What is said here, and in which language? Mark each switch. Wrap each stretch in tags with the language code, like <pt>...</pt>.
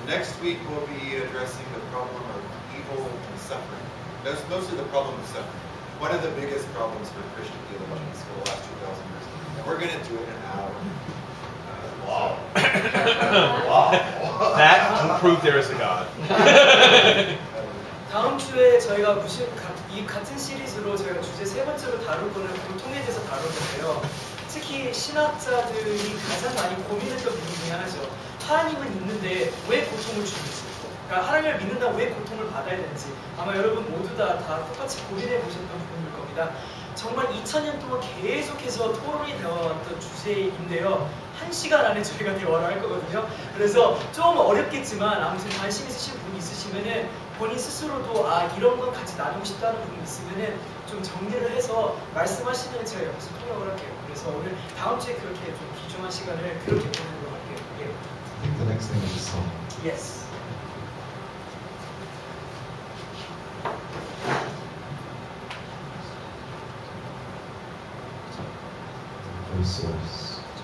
<en>Next week we'll be addressing the problem of evil and suffering. That's mostly the problem of suffering. One of the biggest problems for Christian theologians for the last 2,000 years. And we're going to do it in an hour. Wow. Wow. That will prove there is a God.</en> <ko>다음 주에 저희가 이 같은 시리즈로 저희가 주제 세 번째로 다룰 거는 고통에 대해서 다룰 건데요. 특히 신학자들이 가장 많이 고민했던 부분 중에 하나죠. 하나님은 있는데 왜 고통을 주는지, 그러니까 하나님을 믿는다고 왜 고통을 받아야 되는지 아마 여러분 모두 다 똑같이 고민해 보셨던 부분일 겁니다. 정말 2000년 동안 계속해서 토론이 되어왔던 주제인데요. 1시간 안에 저희가 대화를 할 거거든요. 그래서 좀 어렵겠지만 아무튼 관심 있으신 분이 있으시면은 본인 스스로도 이런 건 같이 나누고 싶다는 분이 있으면은 좀 정리를 해서 말씀하시면 제가 옆에서 통역을 할게요. 그래서 오늘 다음 주에 그렇게 좀 귀중한 시간을 그렇게 보내도록 할게요. 예.</ko> <en>I think the next thing is a song. Yes. Source.</en>